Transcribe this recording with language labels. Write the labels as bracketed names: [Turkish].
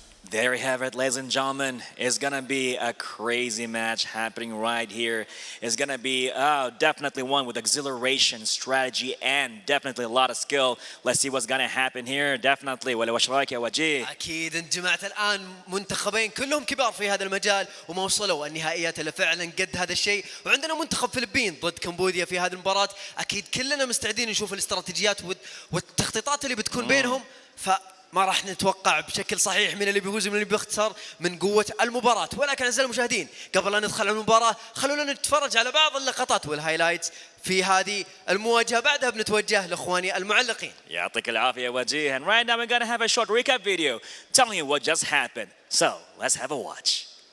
[English] There we have it, ladies and gentlemen. It's gonna be a crazy match happening right here. It's gonna be definitely one with exhilaration, strategy, and definitely a lot of skill. Let's see what's gonna happen here. Definitely. [Arabic] وش رايك يا وجيه؟ أكيد انجمعت الآن منتخبين كلهم كبار في هذا المجال وما وصلوا النهائيات إلا فعلا قد هذا الشيء، وعندنا منتخب فلبين ضد كمبوديا في هذه المباراة. أكيد كلنا مستعدين نشوف الاستراتيجيات والتخطيطات اللي بتكون بينهم، ما راح نتوقع بشكل صحيح من اللي بيفوز ومن اللي بيخسر من قوة المباراة. ولكن أعزائي المشاهدين، قبل أن ندخل على المباراة خلونا نتفرج على بعض اللقطات والهايلايتس في هذه المواجهة، بعدها بنتوجه لإخواني المعلقين. يعطيك العافية وجيه. [English] And right now we're gonna have a short recap video telling you what just happened. So let's have a watch.